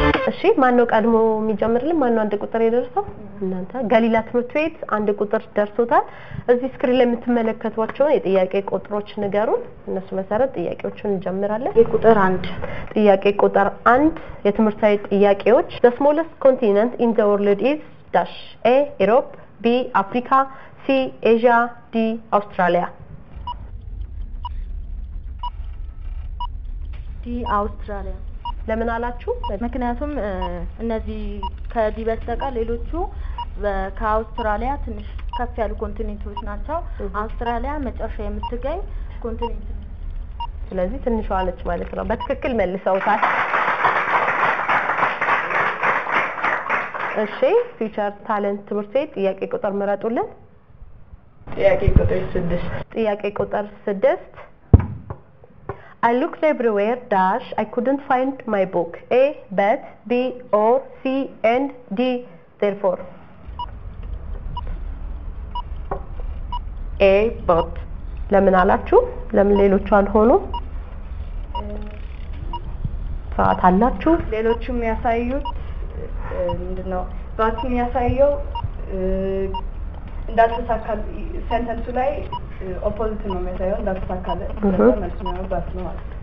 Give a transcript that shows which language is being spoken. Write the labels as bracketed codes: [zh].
[am] እሺ ማን ነው ቀድሞ የሚጀምርልን ማን ነው አንድ ቁጥር የደረሰው እናንተ ገሊላ ትምህርት ቤት አንድ ቁጥር ደርሶታል እዚህ ስክሪን ላይ የምትመለከቷቸው የጥያቄ ቁጥሮች ንገሩን እነሱ መሰረት ጥያቄዎችን እንጀምራለን ቁጥር 1 ጥያቄ ቁጥር 1 የትምህርታዊ ጥያቄዎች [en] the smallest continent in the world is dash A Europe B Africa C Asia D Australia D Australia [am] ለምን አላችሁ ምክንያቱም እነዚህ ከዲ በስተቀር ሌሎቹ ከአውስትራሊያ ትንሽ ከፍ ያሉ ኮንቲኔንቶች ናቸው አውስትራሊያ መጨረሻ የምትገኝ ኮንቲኔንት ስለዚህ ትንሿ ነች ማለት ነው በትክክል መልሰውታል እሺ ፊውቸር ታለንት ትምህርት ቤት ጥያቄ ቁጥር ምረጡልን ጥያቄ ቁጥር 6 ጥያቄ ቁጥር 6 [en] I looked everywhere dash I couldn't find my book A but B or C and D therefore A but [am] ለምን አላችሁ ለምን ሌሎቹ አልሆኑ ሰዓት አላችሁ ሌሎቹ የሚያሳዩት ምንድነው ባት የሚያሳየው እንዳልተሳካል ሰንተንሱ ላይ ኦፖዚት ነው የሚያሳየው እንዳልተሳካለ መልስ ነው ባት ነው ማለት